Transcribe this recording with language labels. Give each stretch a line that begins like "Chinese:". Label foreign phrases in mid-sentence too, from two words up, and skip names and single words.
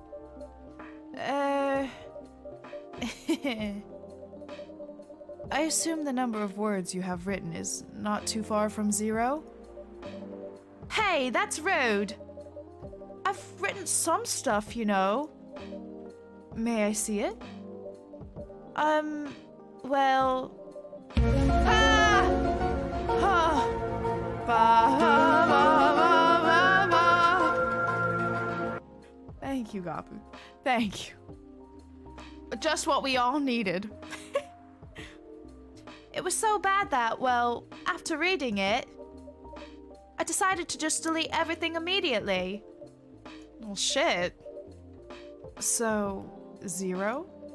English: I assume the number of words you have written is not too far from 0? Hey, that's rude. I've written some stuff, you know. May I see it? Well... Ah! Ah! Ba, ba, ba, ba, ba. Thank you, Gabu. Thank you. Just what we all needed. It was so bad that, well, after reading it, I decided to just delete everything immediately. Well, shit. So, 0?